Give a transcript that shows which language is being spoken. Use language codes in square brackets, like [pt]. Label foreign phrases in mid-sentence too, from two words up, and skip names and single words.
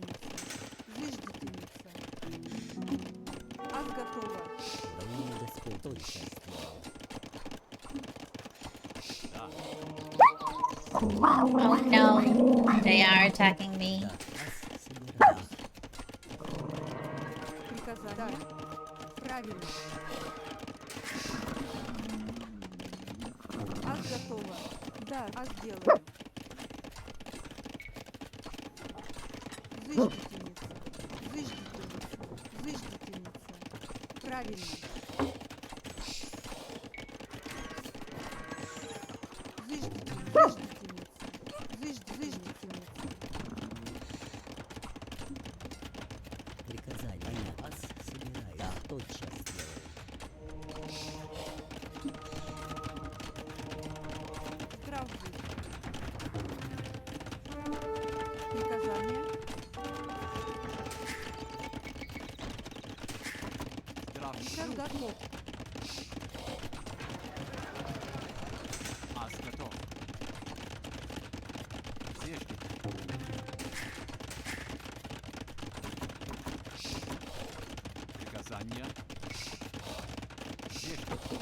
[ru] Аз готова. [en] Oh no. They are attacking me. [ru] Приказание. Правильно. Аз готова. Да, аз делаю. Зыждительница. Правильно. Зыждительница. Приказание вас собираю. Да, тотчас сделаю. Здрав будь. Приказание. Лесоруб готов. Аз готов. Зеждите. Приказание. Зеждите.